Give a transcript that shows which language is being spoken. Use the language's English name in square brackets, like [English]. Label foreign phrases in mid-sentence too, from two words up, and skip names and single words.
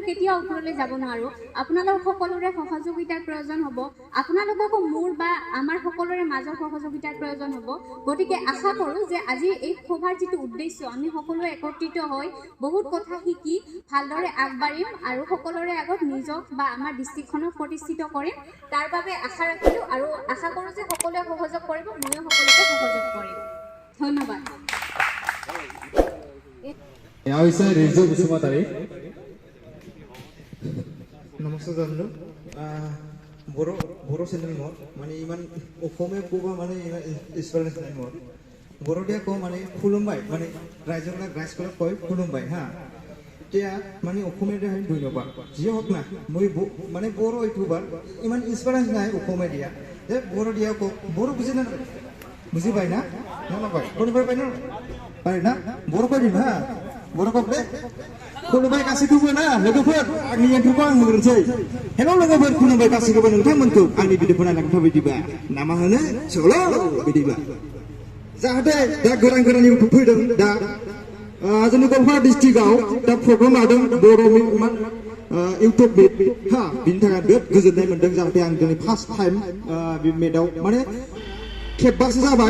[Assamese] কেতিয়াও ওপৰলৈ যাব নোৱাৰোঁ আপোনালোক সকলোৰে সহযোগিতাৰ প্ৰয়োজন হ'ব আপোনালোককো মোৰ বা আমাৰ সকলোৰে মাজৰ সহযোগিতাৰ প্ৰয়োজন হ'ব গতিকে আশা কৰোঁ যে আজি এই সভাৰ যিটো উদ্দেশ্য আমি সকলোৱে একত্ৰিত হৈ বহুত কথা শিকি ভালদৰে আগবাঢ়িম আৰু সকলোৰে আগত নিজক বা আমাৰ ডিষ্ট্ৰিক্টখনক প্ৰতিষ্ঠিত কৰিম তাৰ বাবে আশা ৰাখিলোঁ আৰু আশা কৰোঁ যে সকলোৱে সহযোগ কৰিব ময়ো সকলোকে সহযোগ কৰিম ধন্যবাদ এয়া হৈছে ৰিজু বসুমতাৰী নমস্কাৰ জানো बर' चेनेल মোৰ মানে ইমান অসমীয়া ক'ব মানে ইমান এক্সপিৰিয়েঞ্চ নাই মোৰ বড়দিয়া কওঁ মানে খুলুমবাই মানে ৰাইজক কয় খুলুমবাই হা এতিয়া মানে অসমীয়া দিয়া ধন্যবাদ যিয়ে হওক না মই মানে বড়ো ইউটিউবাৰ ইমান ইনস্পিৰেশ্যন নাই অসমীয়া দিয়া যে বড়ো দিয়া কওক বড়ো বুজি নাপায় বুজি পায় না নাপায় কোনোবাই পায় না পায় না বড়ো কৈ দিম হা বড়ো কওক দে [Bodo] खुलुमबाय गासैखौबो ना लोगोफोर आंनि एन्ट्रिखौ आं होग्रोनोसै हेल' लोगोफोर खुलुमबाय गासैखौबो नोंथांमोनखौ आंनि भिडिअखौ नायनानै बिदिबा नामा होनो सल' बिदिबा जाहाथे दा गोदान गोदान इउटुब फैदों दा जोंनि गवालपारा डिस्ट्रिक्टआव दा प्रग्राम लादों बर' इउटुब मिट हा बिनि थाखाय बिराद गोजोननाय मोनदों जाहाथे आं दिनै [English] first time [Bodo] बे मिटआव माने खेबबासो जाबाय